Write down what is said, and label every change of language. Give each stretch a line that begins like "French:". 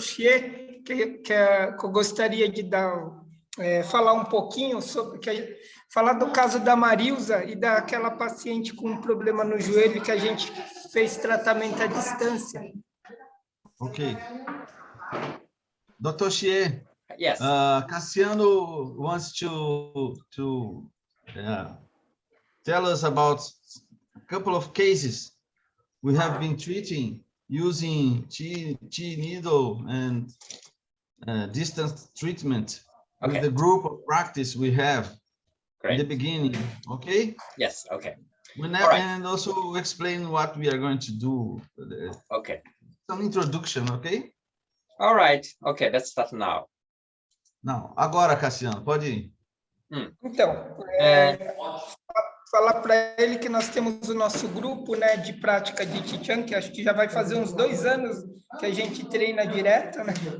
Portuguese: Xie, que eu gostaria de falar um pouquinho sobre falar do caso da Marilza e daquela paciente com um problema no joelho que a gente fez tratamento à distância. Ok. Dr. Xie,
English: Yes. Cassiano wants to tell us about a couple of cases we have been treating using T needle and distance treatment with the group of practice we have in the beginning. Okay? Yes. Okay. And also explain what we are going to do. Okay. Some introduction, okay? All right. Okay, let's start now.
Portuguese: Não, agora, Cassiano, pode ir. Então, falar para ele que nós temos o nosso grupo, né, de prática de Qigong, que acho que já vai fazer uns 2 anos que a gente treina direto, né?